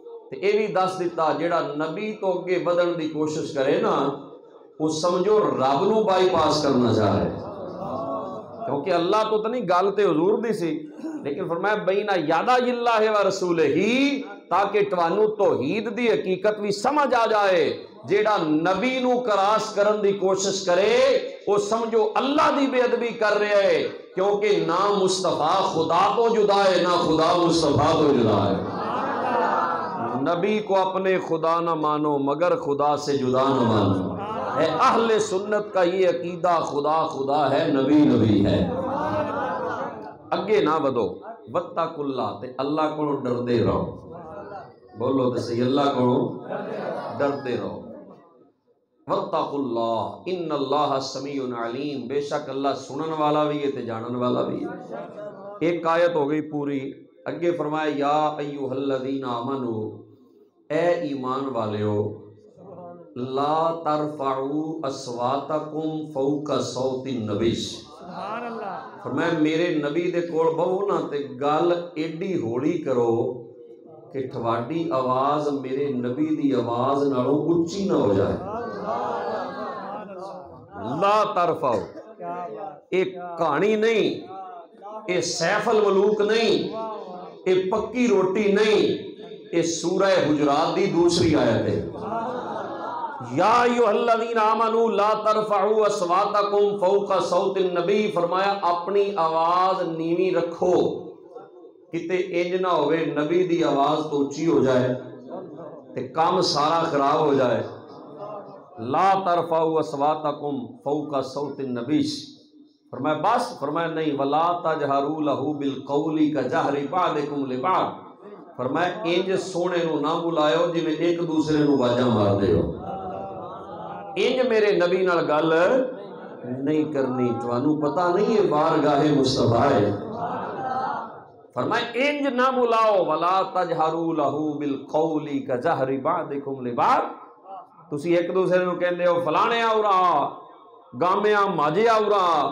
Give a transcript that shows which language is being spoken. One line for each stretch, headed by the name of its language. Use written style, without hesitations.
Punjabi: تے اے بھی دس دیتا جیڑا نبی تو اگے ودن دی کوشش کرے نا وہ سمجھو رب نو بائی پاس کرنا چاہ رہے کیونکہ اللہ تو نہیں گل تے حضور دی سی لیکن فرمایا
Arabic: بین یدی اللہ و رسولہ
Punjabi: تاکہ توانو توحید دی حقیقت بھی سمجھ آ جائے. جیڑا نبی نو کراس کرن دی کوشش کرے وہ سمجھو اللہ دی بے ادبی کر رہے ہے کیونکہ نہ مصطفیٰ خدا تو جدا ہے نہ خدا مصطفیٰ تو جدا ہے.
Urdu: نبی کو اپنے خدا نہ مانو مگر خدا سے جدا نہ مانو. اے اہل سنت کا یہ عقیدہ خدا خدا ہے نبی نبی ہے.
Punjabi: اگے نہ بدو
Arabic: واتقوا اللہ
Punjabi: تے اللہ کو ڈردے رہو. بولو تے صحیح اللہ کو ڈردے رہو.
Arabic: واتقوا اللہ ان اللہ سمیع علیم
Punjabi: بے شک اللہ سنن والا بھی ہے تے جانن والا بھی ہے. ایک آیت ہو گئی پوری. اگے فرمایا
Arabic: یا ایھا الذین آمنو اے ایمان والیو لا ترفعوا اصواتکم فوق صوت النبی. سبحان اللہ.
Punjabi: فرمایا میرے نبی دے کول بہو نا تے گل ایڈی ہولی کرو کہ تھوڑی آواز میرے نبی دی آواز نالوں اچھی نہ ہو جائے. لا ترفعوا ایک کہانی نہیں اے سیف الملوک نہیں اے پکی روٹی نہیں اے سورہ حجرات دی دوسری آیت ہے.
Arabic: یا ایھا الذین آمنوا لا ترفعوا اصواتکم فوق صوت النبی.
Punjabi: فرمایا اپنی آواز نیوی رکھو کتے انج نہ ہوئے نبی دی آواز تو اونچی ہو جائے تے کام سارا خراب ہو جائے.
Arabic: لا ترفعوا اصواتکم فوق صوت النبی.
Punjabi: فرمایا بس فرمایا نہیں
Arabic: ولا تجہروا لہ بالقول کجہر بعضکم لبعض.
Punjabi: فرمایا انج سونے نو نہ بلائیو جویں ایک دوسرے نو واجاں مار دیو. انج میرے نبی نال گل نہیں کرنی. تانوں پتہ نہیں ہے بارگاہ مصطفیٰ ہے. فرمایا انج نہ بلاؤ
Arabic: ولا تجہروا لہ بالقول کجہر بعضکم لبعض.
Punjabi: تسی ایک دوسرے نو کہندے ہو فلانے آورا گامیا ماجے آورا.